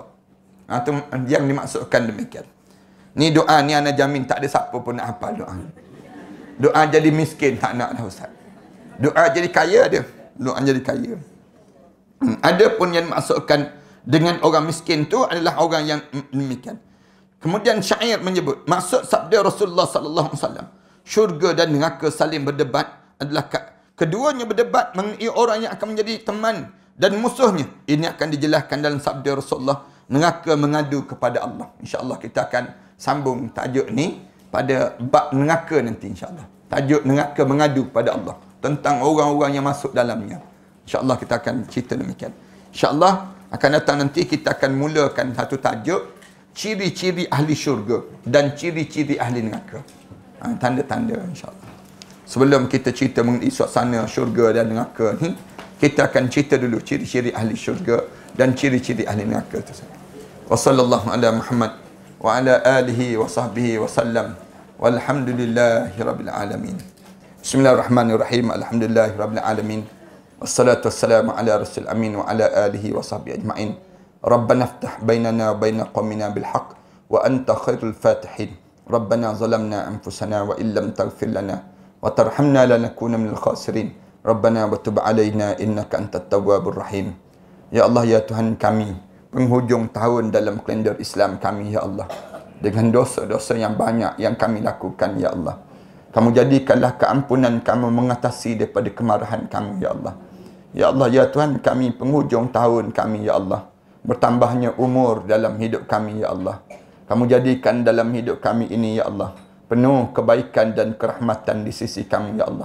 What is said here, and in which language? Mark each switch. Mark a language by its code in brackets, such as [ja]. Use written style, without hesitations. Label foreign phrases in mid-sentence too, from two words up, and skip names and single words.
[ms] Itu yang dimaksudkan demikian. Ni doa ni ana jamin tak ada siapa pun nak hafal doa. Doa jadi miskin tak nak dah Ustaz. Doa jadi kaya dia. Doa jadi kaya. Ada pun yang dimaksudkan dengan orang miskin tu adalah orang yang demikian. Kemudian syair menyebut, maksud sabda Rasulullah [ar] صلى الله عليه وسلم, [ms] syurga dan neraka saling berdebat adalah keduanya berdebat mengenai orang yang akan menjadi teman dan musuhnya. Ini akan dijelaskan dalam sabda Rasulullah, neraka mengadu kepada Allah. InsyaAllah kita akan sambung tajuk ni pada bab neraka nanti insyaAllah. Tajuk neraka mengadu kepada Allah, tentang orang-orang yang masuk dalamnya. InsyaAllah kita akan cerita demikian. InsyaAllah akan datang nanti kita akan mulakan satu tajuk, ciri-ciri ahli syurga dan ciri-ciri ahli neraka. Tanda-tanda insyaAllah. Sebelum kita cerita mengenai suasana syurga dan neraka ni, kita akan cerita dulu ciri-ciri ahli syurga dan ciri-ciri ahli neraka itu. [ar] وصلى الله على محمد وعلى آله وصحبه وسلم. والحمد لله رب العالمين. بسم الله الرحمن الرحيم. الحمد لله رب العالمين. والصلاة والسلام على رسول أمين وعلى آله وصحبه أجمعين. ربنا افتح بيننا وبين قومنا بالحق وأنت خير الفاتحين. ربنا ظلمنا أنفسنا وإن لم تغفر لنا وترحمنا لنكونن من الخاسرين. ربنا وتب علينا إنك أنت التواب الرحيم. يا الله, [ms] ya Tuhan kami, penghujung tahun dalam kalender Islam kami, [ar] يا الله, [ms] dengan dosa-dosa yang banyak yang kami lakukan, [ar] يا الله, [ms] kamu jadikanlah keampunan kamu mengatasi daripada kemarahan kami, [ar] يا الله. يا الله, [ms] ya Tuhan kami, penghujung tahun kami, [ar] يا الله, [ms] bertambahnya umur dalam hidup kami, [ar] يا الله, [ms] kamu jadikan dalam hidup kami ini, [ar] يا الله, [ms] penuh kebaikan dan kerahmatan di sisi kami, ya Allah.